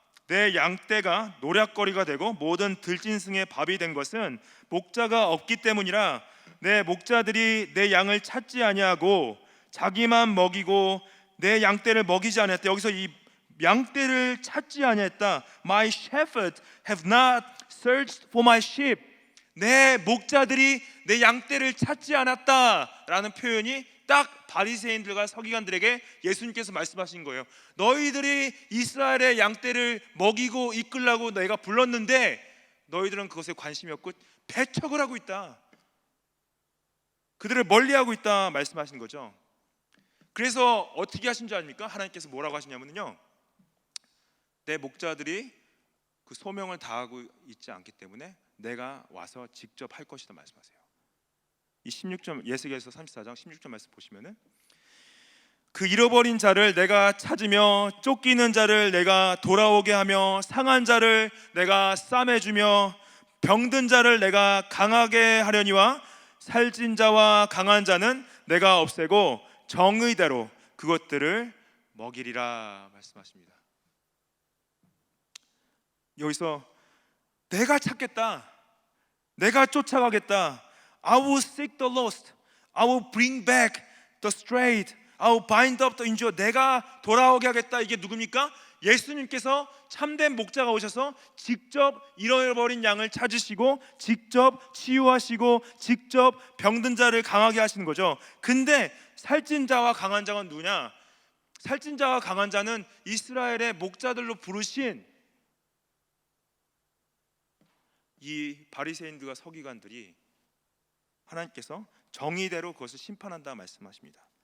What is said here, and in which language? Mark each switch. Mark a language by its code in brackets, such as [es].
[ko] 내 양떼가 노략거리가 되고 모든 들짐승의 밥이 된 것은 목자가 없기 때문이라. 내 목자들이 내 양을 찾지 아니하고 자기만 먹이고 내 양떼를 먹이지 않았다. 여기서 이 양떼를 찾지 아니했다. [en] My shepherds have not searched for my sheep. [ko] 내 목자들이 내 양떼를 찾지 않았다라는 표현이 딱 바리새인들과 서기관들에게 예수님께서 말씀하신 거예요. 너희들이 이스라엘의 양떼를 먹이고 이끌라고 내가 불렀는데 너희들은 그것에 관심이 없고 배척을 하고 있다. 그들을 멀리하고 있다 말씀하신 거죠. 그래서 어떻게 하신 줄 아닙니까? 하나님께서 뭐라고 하시냐면요, 내 목자들이 그 소명을 다하고 있지 않기 때문에 내가 와서 직접 할 것이다 말씀하세요. 이 16절 예수께서 34장 16절 말씀 보시면은 그 잃어버린 자를 내가 찾으며 쫓기는 자를 내가 돌아오게 하며 상한 자를 내가 싸매주며 병든 자를 내가 강하게 하려니와 살찐 자와 강한 자는 내가 없애고 정의대로 그것들을 먹이리라 말씀하십니다. 여기서 내가 찾겠다, 내가 쫓아가겠다, [en] I will seek the lost, I will bring back the strayed, I will bind up the injured. [ko] 내가 돌아오게 하겠다. 이게 누굽니까? 예수님께서 참된 목자가 오셔서 직접 잃어버린 양을 찾으시고 직접 치유하시고 직접 병든 자를 강하게 하시는 거죠. 근데 살찐 자와 강한 자가 누구냐? 살찐 자와 강한 자는 이스라엘의 목자들로 부르신 이 바리새인들과 서기관들이 하나님께서 정의대로 그것을 심판한다 말씀하십니다.